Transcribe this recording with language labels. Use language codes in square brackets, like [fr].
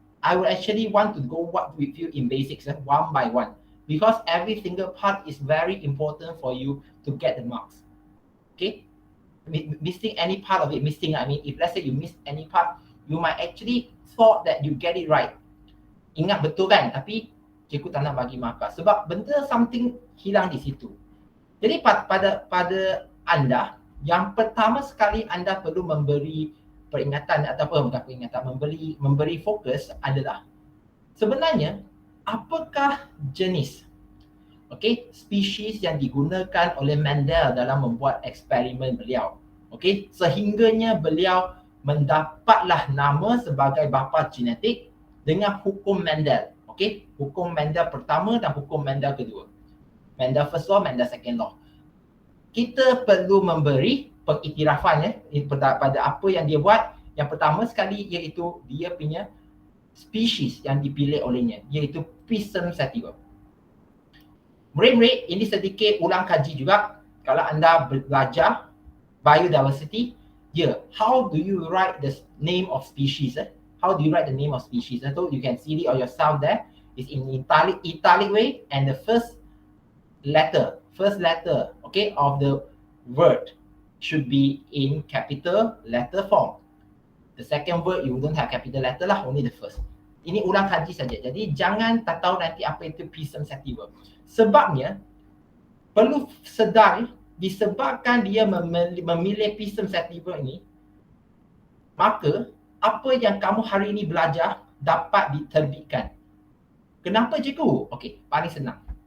[en] I would actually want to go with you in basics one by one. Because every single part is very important for you to get the marks. Okay? Missing any part of it, I mean, if let's say you miss any part, you might actually thought that you get it right. [ms] Ingat betul kan? Tapi cikgu tak nak bagi markah. Sebab benda something hilang di situ. Jadi pada anda, yang pertama sekali anda perlu memberi peringatan ataupun bukan peringatan, memberi fokus adalah sebenarnya apakah jenis spesies yang digunakan oleh Mendel dalam membuat eksperimen beliau. Sehingganya beliau mendapatlah nama sebagai bapa genetik dengan hukum Mendel. Hukum Mendel pertama dan hukum Mendel kedua. [en] Mendel first law, Mendel second law. [ms] Kita perlu memberi pengiktirafan pada apa yang dia buat. Yang pertama sekali iaitu dia punya spesies yang dipilih olehnya, iaitu Pisum sativa. Murid-murid, ini sedikit ulang kaji juga. Kalau anda belajar biodiversity, [en] how do you write the name of species? How do you write the name of species? So you can see it on yourself there. It's in italic way, and the first letter of the word should be in capital letter form. The second word you don't have capital letter lah, only the first. [ms] Ini ulang kaji saja. Jadi jangan tak tahu nanti apa itu Pisum sativa. Sebabnya perlu sedar disebabkan dia memilih Pisum sativa ini, maka apa yang kamu hari ini belajar dapat diterbitkan. Kenapa cikgu? Okey, paling senang.